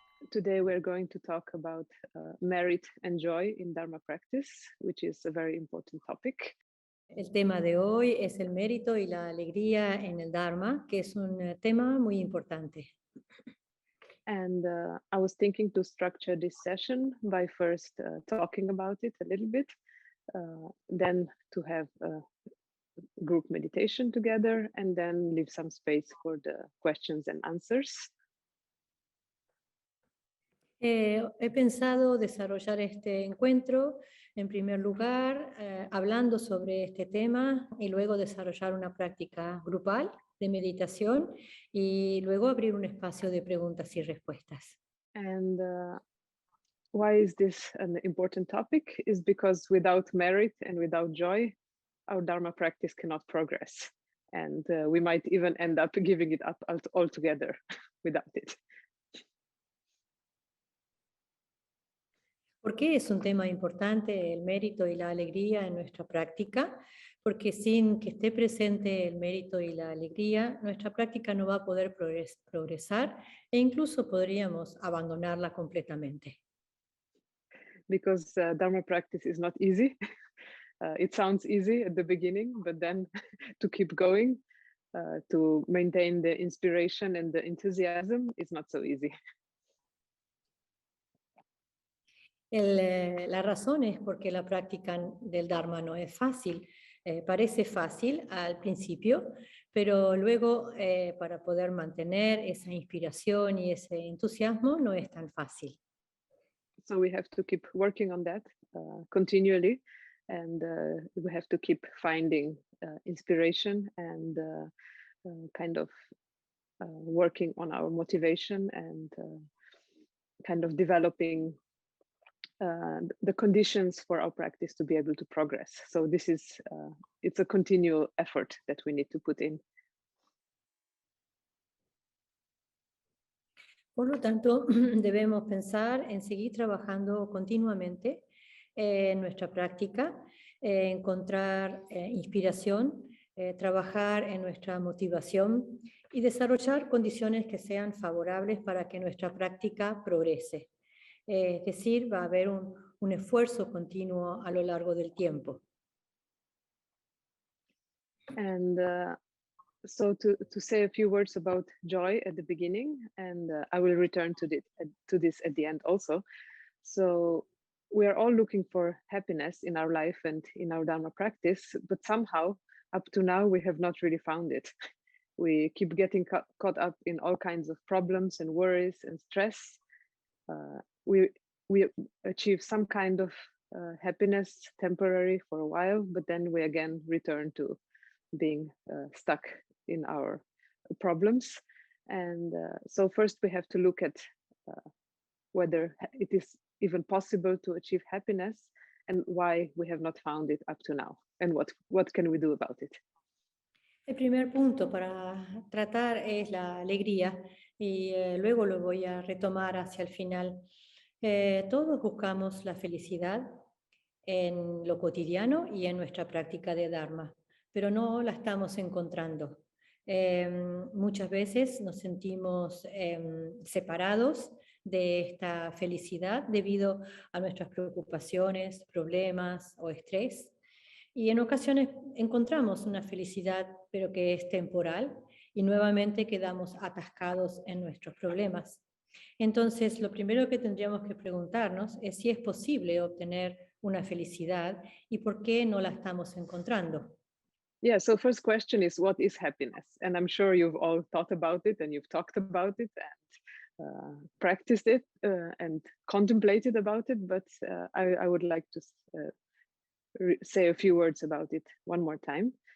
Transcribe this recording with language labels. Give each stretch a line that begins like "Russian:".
English: Today we're going to talk about merit and joy in Dharma practice, which is a very important topic.
Spanish: El tema de hoy es el mérito y la alegría en el Dharma, que es un tema muy importante.
English: And I was thinking to structure this session by first talking about it a little bit, then to have a group meditation together, and then leave some space for the questions and answers.
Spanish: He pensado desarrollar este encuentro, en primer lugar, hablando sobre este tema y luego desarrollar una práctica grupal de meditación y luego abrir un espacio de preguntas y respuestas.
English: And why is this an important topic? Is because without merit and without joy, our Dharma practice cannot progress. And we might even end up giving it up altogether without it.
Spanish: ¿Por qué es un tema importante el mérito y la alegría en nuestra práctica? Porque sin que esté presente el mérito y la alegría, nuestra práctica no va a poder progresar e incluso podríamos abandonarla completamente.
English: Because Dharma practice is not easy. It sounds easy at the beginning, but then to keep going, to maintain the inspiration and the enthusiasm is not so easy.
Spanish: La razón es porque la práctica del Dharma no es fácil. Parece fácil al principio, pero luego para poder mantener esa inspiración y ese entusiasmo no es tan fácil.
English: So we have to keep working on that continually, and we have to keep finding inspiration and kind of working on our motivation and kind of developing the conditions for our practice to be able to progress. So this is, it's a continual effort that we need to put in.
Spanish: Por lo tanto, debemos pensar en seguir trabajando continuamente en nuestra práctica, encontrar inspiración, trabajar en nuestra motivación y desarrollar condiciones que sean favorables para que nuestra práctica progrese. Es decir, va a haber un esfuerzo continuo a lo largo del tiempo.
English: And so to say a few words about joy at the beginning, and I will return to this at the end also. So we are all looking for happiness in our life and in our Dharma practice, but somehow up to now we have not really found it. We keep getting caught up in all kinds of problems and worries and stress. We achieve some kind of happiness temporary for a while, but then we again return to being stuck in our problems. And so first we have to look at whether it is even possible to achieve happiness and why we have not found it up to now, and what can we do about it.
Spanish: El primer punto para tratar es la alegría y luego lo voy a retomar hacia el final. Todos buscamos la felicidad en lo cotidiano y en nuestra práctica de Dharma, pero no la estamos encontrando. Muchas veces nos sentimos separados de esta felicidad debido a nuestras preocupaciones, problemas o estrés. Y en ocasiones encontramos una felicidad, pero que es temporal, y nuevamente quedamos atascados en nuestros problemas. Entonces, lo primero que tendríamos que preguntarnos es si es posible obtener una felicidad y por qué no la estamos encontrando.
English: Yeah, so first question is, what is happiness? And I'm sure you've all thought about it and you've talked about it and practiced it and contemplated about it, but I would like to say a few words about it one more time.